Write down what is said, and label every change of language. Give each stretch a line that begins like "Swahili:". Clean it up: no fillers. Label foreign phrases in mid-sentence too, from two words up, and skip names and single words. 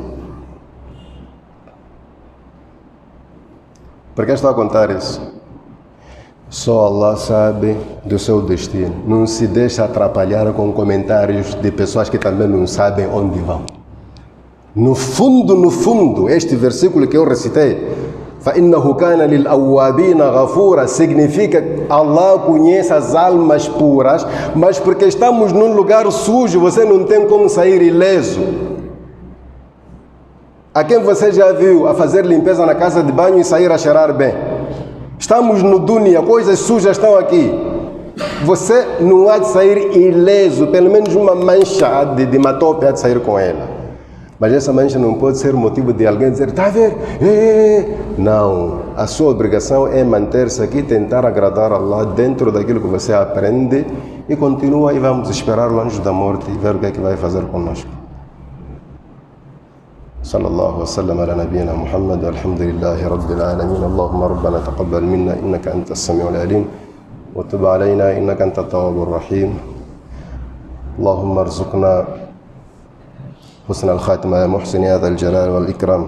Portuguese: Por que estou a contar isso? Só Allah sabe do seu destino. Não se deixa atrapalhar com comentários de pessoas que também não sabem onde vão. No fundo, este versículo que eu recitei,
Arabic: فَإِنَّهُ كَانَ لِلْأَوَّابِينَ غَفُورًا,
Portuguese: significa que Allah conhece as almas puras, mas porque estamos num lugar sujo, você não tem como sair ileso. A quem você já viu a fazer limpeza na casa de banho e sair a cheirar bem? Estamos no dunya, coisas sujas estão aqui. Você não há de sair ileso, pelo menos uma mancha de matope há de sair com ela. Mas essa mancha não pode ser motivo de alguém dizer, está a ver? Não, a sua obrigação é manter-se aqui, tentar agradar a Allah dentro daquilo que você aprende e continua e vamos esperar o anjo da morte e ver o que é que vai fazer conosco.
Arabic: صلى الله وسلم على نبينا محمد والحمد لله رب العالمين. اللهم ربنا تقبل منا إنك أنت السميع العليم وتب علينا إنك أنت التواب الرحيم. اللهم ارزقنا حسن الخاتمة يا محسن يا ذا الجلال والإكرام.